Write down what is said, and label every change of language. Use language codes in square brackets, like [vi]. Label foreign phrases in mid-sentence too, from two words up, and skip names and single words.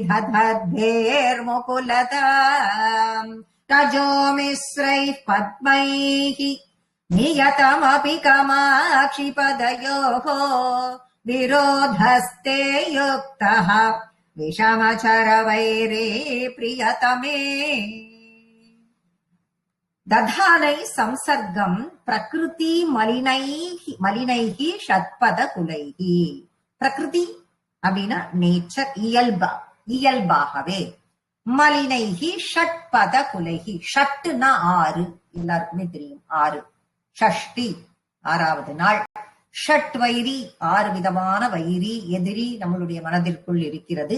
[sa] विदधद्भिर्मुकुलताम् रजोमिश्रैः पद्मैः नियतमपि कमाक्षिपदयोः विरोधस्ते युक्तः विषमचरवैरे प्रियतमे दधानै संसर्गम् प्रकृति मलिनैः षट्पद कुलैः. [ta] प्रकृति அப்படின்னா நேச்சர், இயல்பாகவே. [sa] मलिनैः षट्पद कुलैः, [ta] ஷட்டுனா 6, எல்லாருக்குமே தெரியும் 6. ஷஷ்டி 6வது நாள். ஷட் வைரி 6 விதமான வைரி எதிரி நம்மளுடைய மனதிற்குள் இருக்கிறது.